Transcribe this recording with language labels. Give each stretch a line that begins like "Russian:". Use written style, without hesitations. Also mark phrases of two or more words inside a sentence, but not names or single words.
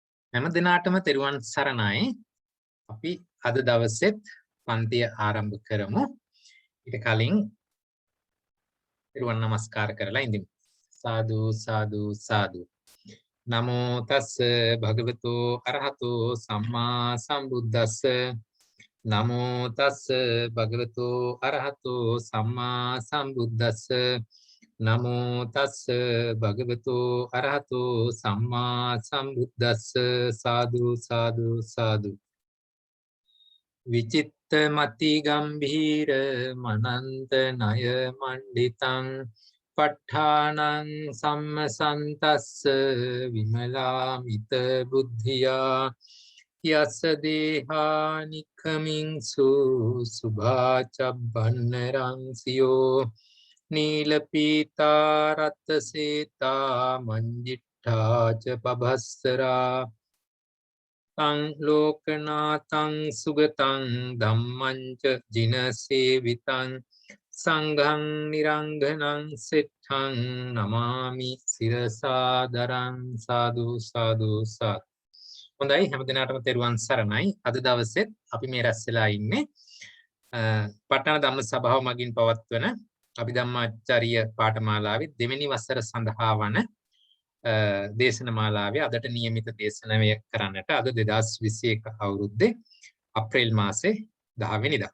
Sinhala: හැම දිනාටම තෙරුවන් සරණයි. අපි අද දවසෙත් පන්තිය ආරම්භ කරමු. ඊට කලින් තෙරුවන් නමස්කාර කරලා ඉඳිමු.
Pali: සාදු සාදු සාදු. නමෝ තස්ස භගවතු අරහතු සම්මා සම්බුද්දස්ස. නමෝ තස්ස භගවතු අරහතු සම්මා සම්බුද්දස්ස. නමෝ තස්ස භගවතු අරහතු සම්මා සම්බුද්දස්ස. සාදු සාදු සාදු. විචිත්ත මති ගම්භීර මනන්ත ණය මණ්ඩිතං ප ဋ ාණං සම්මසන්තස්ස විමලාමිත බුද්ධියා යස්ස දේහානික්ඛමින්සු සුභාචබ්බන්නරං සියෝ නීලපීතා රත්සේතා මංජිට්ඨා ච පබස්සරා තං ලෝකනාතං සුගතං ධම්මං ච ජිනසේවිතං සංඝං නිරංගනං සෙට්ඨං නමාමි සිරසාදරං සාදු සාදු සාදු.
Sinhala: හොඳයි හැමදිනාටම තෙරුවන් සරණයි. අද දවසෙත් අපි මේ රැස් වෙලා ඉන්නේ පටන ධම්ම සභාව මගින් පවත්වන අභිධම්මාචාර්ය පාඨමාලාවේ දෙවෙනි වසර සඳහා වන දේශන මාලාවේ අදට නියමිත දේශනය කරන්නට අද 2021 අවුරුද්දේ අප්‍රේල් මාසේ 10 වෙනිදා.